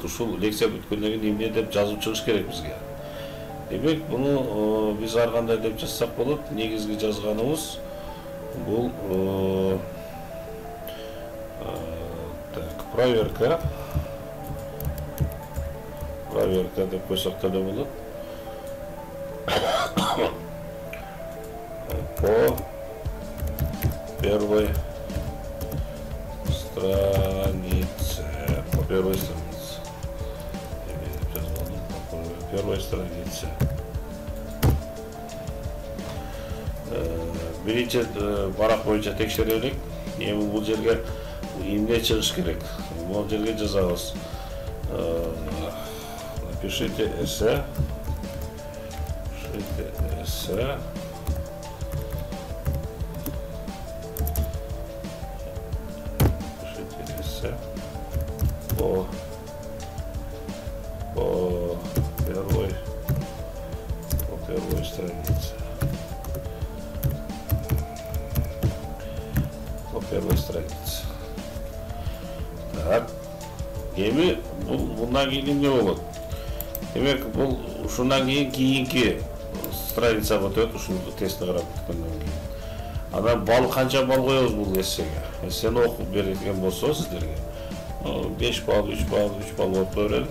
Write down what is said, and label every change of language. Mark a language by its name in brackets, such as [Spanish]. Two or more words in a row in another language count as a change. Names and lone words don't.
[Kyrgyz] Ушул лекция бүткөндөн кийин эмне деп жазып чыгыш керек бизге. Демек, буну биз ар кандай деп жазсак болот. Негизги жазганыбыз бул проверка деп койсок деле болот. [Russian] По первой странице. По первой странице. По первой странице. [Kyrgyz] Биринчи барак боюнча текшерелик. Эми бул жерге эмне чыгыш керек? Бул жерге жазабыз. [Russian] Напишите эссе. По первой странице. По первой странице. Так. [Kyrgyz] Эми bundan кийин эмне болот? Демек, бул ушундан кийинки страницага өтөт, ушул тестти карап бүткөндөн кийин. Анан балл канча балл коебуз бул эссеге? Эссени окуп берилген болсо сиздерге 5 балл, 3 балл, 3 балл болуп берет.